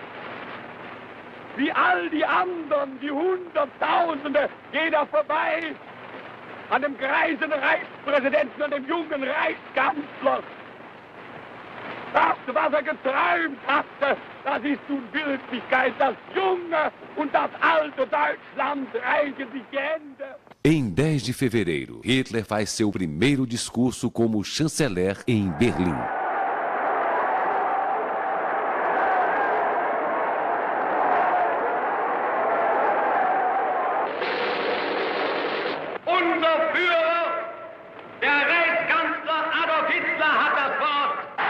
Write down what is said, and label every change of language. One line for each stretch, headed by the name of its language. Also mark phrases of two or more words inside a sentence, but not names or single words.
German: Wie all die anderen, die Hunderttausende, jeder vorbei an dem greisen Reichspräsidenten und dem jungen Reichskanzler. Das, was er geträumt hatte, das ist nun Wirklichkeit. Das junge und das alte Deutschland reichen sich die Hände.
Portuguese: Em 10 de fevereiro, Hitler faz seu primeiro discurso como chanceler em Berlim.
German: Unser Führer, der Reichskanzler Adolf Hitler, hat das Wort.